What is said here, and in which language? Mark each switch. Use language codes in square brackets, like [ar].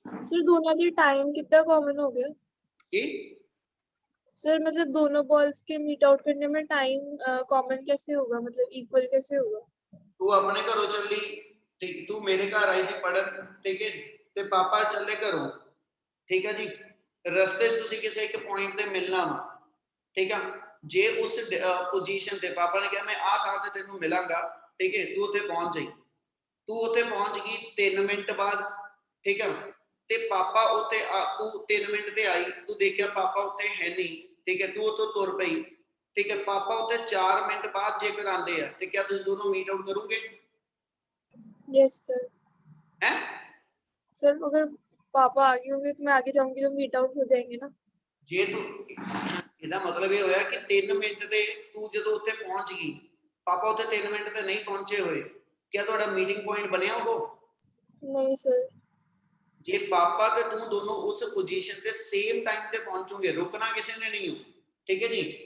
[hi] Sir दोनों के time कितना कॉमन हो गया? [pa] ਕੀ [hi] सर मतलब दोनों बॉल्स के मीट आउट करने में टाइम कॉमन कैसे होगा, मतलब इक्वल कैसे होगा? [pa] ਤੂੰ ਆਪਣੇ ਘਰੋਂ ਚੱਲੀ, ਠੀਕ, ਤੂੰ ਮੇਰੇ ਘਰ ਆਈ ਸੀ ਪੜਨ, ਠੀਕ ਹੈ, ਤੇ ਪਾਪਾ ਚੱਲੇ ਘਰੋਂ, ਠੀਕ ਹੈ ਜੀ। ਰਸਤੇ 'ਚ ਤੁਸੀਂ ਕਿਸੇ ਇੱਕ ਪੁਆਇੰਟ ਤੇ ਮਿਲਣਾ ਵਾ, ਠੀਕ ਆ। ਜੇ ਉਸ ਪੋਜੀਸ਼ਨ ਤੇ ਪਾਪਾ ਨੇ ਕਿਹਾ ਮੈਂ ਆਹ ਥਾਂ ਤੇ ਤੈਨੂੰ ਮਿਲਾਂਗਾ, ਠੀਕ ਹੈ, ਤੂੰ ਉੱਥੇ ਪਹੁੰਚ ਜਾਈ। ਤੂੰ ਉੱਥੇ ਪਹੁੰਚ ਗਈ 3 ਮਿੰਟ ਬਾਅਦ, ਠੀਕ ਆ, ਤੇ ਪਾਪਾ ਉੱਥੇ ਤੂੰ 3 ਮਿੰਟ ਤੇ ਆਈ, ਤੂੰ ਦੇਖਿਆ ਪਾਪਾ ਉੱਥੇ ਹੈ ਨਹੀਂ, ਠੀਕ ਹੈ, ਤੂੰ ਉੱਥੋਂ ਤੁਰ ਪਈ, ਠੀਕ ਹੈ, ਪਾਪਾ ਉੱਥੇ 4 ਮਿੰਟ ਬਾਅਦ ਜੇਕਰ ਆਉਂਦੇ ਆ ਤੇ ਕਿਆ ਤੁਸੀਂ ਦੋਨੋਂ ਮੀਟ ਆਊਟ ਕਰੋਗੇ? [en] Yes sir. [hi] हैं? सर अगर पापा आगे होंगे तो मैं आगे जाऊंगी तो मीट आउट हो जाएंगे ना? [pa] ਜੇ ਤੂੰ ਇਹਦਾ ਮਤਲਬ ਇਹ ਹੋਇਆ ਕਿ 3 ਮਿੰਟ ਤੇ ਤੂੰ ਜਦੋਂ ਉੱਥੇ ਪਹੁੰਚ ਗਈ, ਪਾਪਾ ਉੱਥੇ 3 ਮਿੰਟ ਤੇ ਨਹੀਂ ਪਹੁੰਚੇ ਹੋਏ, ਕਿਆ ਤੁਹਾਡਾ ਮੀਟਿੰਗ ਪੁਆਇੰਟ ਬਣਿਆ ਉਹ? [hi] नहीं सर। [pa] ਜੇ ਪਾਪਾ ਤੇ ਤੂੰ ਦੋਨੋਂ ਉਸ ਪੋਜੀਸ਼ਨ ਤੇ ਸੇਮ ਟਾਈਮ ਤੇ ਪਹੁੰਚੋਗੇ, ਰੁਕਣਾ ਕਿਸੇ ਨੇ ਨਹੀਂ ਹੋ, ਠੀਕ ਹੈ ਜੀ।